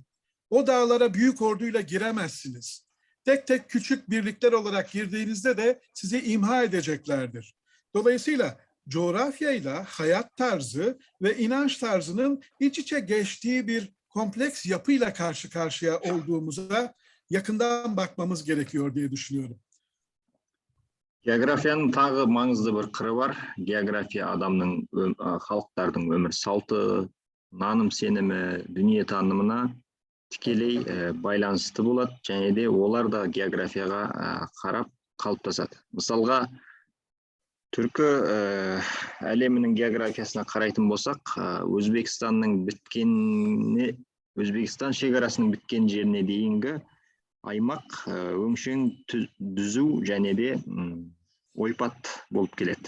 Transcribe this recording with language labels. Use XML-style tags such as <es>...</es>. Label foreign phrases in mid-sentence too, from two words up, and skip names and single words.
<tr>O dağlara büyük orduyla giremezsiniz. Tek tek küçük birlikler olarak girdiğinizde de sizi imha edeceklerdir. Dolayısıyla coğrafyayla hayat tarzı ve inanç tarzının iç içe geçtiği bir kompleks yapıyla karşı karşıya olduğumuza yakından bakmamız gerekiyor diye düşünüyorum.</tr> <kk>Geografyanın tағы маңызды бір қыры бар. Geografия адамның, халықтардың өмір салты, наным сенімі, дүние танымына тікелей байланысты болады, және де олар да географияға қарап қалыптасады. Мысалға, түркі әлемінің географиясына қарайтын болсақ, Өзбекстан шекарасының біткен жеріне дейінгі аймақ өңшең дүзу және де ойпат болып келеді.</kk>